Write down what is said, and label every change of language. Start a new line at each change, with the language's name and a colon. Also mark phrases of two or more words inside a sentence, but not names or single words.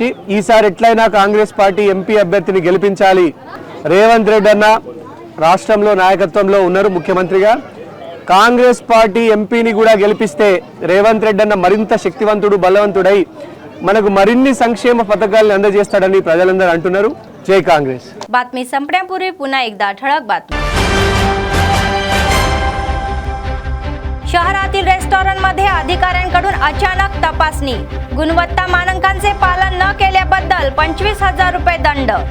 Telugu: ఈసారి ఎట్లయినా కాంగ్రెస్ పార్టీ ఎంపీ అభ్యర్థిని గెలిపించాలి. రేవంత్ రెడ్డి అన్న రాష్ట్రంలో నాయకత్వంలో ఉన్నారు ముఖ్యమంత్రిగా. కాంగ్రెస్ పార్టీ ఎంపీని కూడా గెలిపిస్తే రేవంత్ రెడ్డి అన్న మరింత శక్తివంతుడు, బలవంతుడై మనకు మరిన్ని సంక్షేమ పథకాలను అందజేస్తాడని ప్రజలందరూ అంటున్నారు. जय काँग्रेस.
Marathi: बातमी संपण्यापूर्वी पुन्हा एकदा ठळक बातमी. शहरातील रेस्टॉरंटमध्ये अधिकाऱ्यांकडून अचानक तपासणी. गुणवत्ता मानकांचे पालन न केल्याबद्दल 25,000 रुपये दंड.